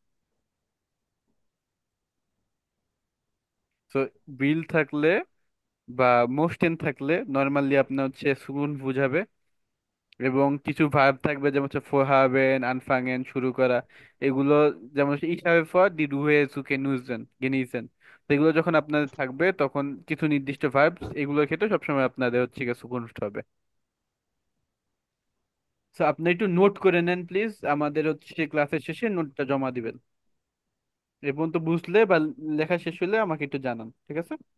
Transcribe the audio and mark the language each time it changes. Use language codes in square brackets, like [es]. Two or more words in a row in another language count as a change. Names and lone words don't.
[bn] তো উইল থাকলে বা মোস্টেন থাকলে নর্মালি আপনার হচ্ছে সুকুন বোঝাবে। এবং কিছু ভার্ব থাকবে যেমন হচ্ছে [de] vorhaben anfangen [bn] শুরু করা, এগুলো যেমন হচ্ছে [de] ich habe vor die Ruhe zu genießen। [bn] তো এগুলো যখন আপনাদের থাকবে তখন কিছু নির্দিষ্ট ভার্ব, এগুলোর ক্ষেত্রে সবসময় আপনাদের হচ্ছে গিয়ে সুকুন হবে। তো আপনি একটু নোট করে নেন প্লিজ, আমাদের হচ্ছে ক্লাসের শেষে নোটটা জমা দিবেন। এ পর্যন্ত বুঝলে বা লেখা শেষ হলে আমাকে একটু জানান, ঠিক আছে?